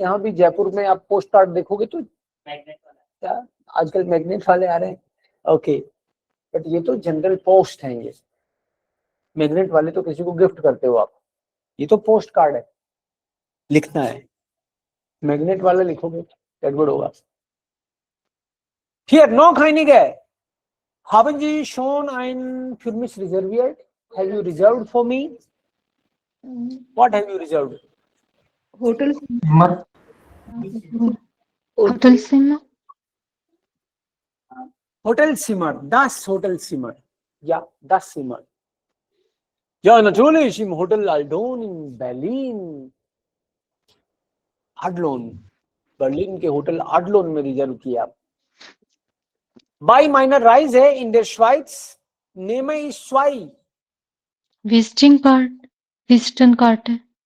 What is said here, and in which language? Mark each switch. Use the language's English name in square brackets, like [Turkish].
[Hindi] यहाँ भी जयपुर में आप पोस्ट कार्ड देखोगे तो क्या आजकल मैग्नेट वाले आ रहे हैं. ओके, बट ये तो जनरल पोस्ट हैं. ये मैग्नेट वाले तो किसी को गिफ्ट करते हो आप. ये तो पोस्ट कार्ड है, लिखना है. मैग्नेट वाला लिखोगे गड़बड़ होगा. [German] Hier noch einige. Haben Sie schon ein für mich reserviert? [English] Have you reserved for me? What have you reserved? [German] Hotel. Hotelzimmer. Hotelzimmer. Das Hotelzimmer. Ja, das Zimmer. Ja, natürlich im Hotel Adlon in Berlin. Adlon. [Hindi] Berlin के hotel आडलोन में reserve किया. By minor rise है [German] इन der Schweiz. Nehme ich zwei. [English] Visiting card. Visitenkarte.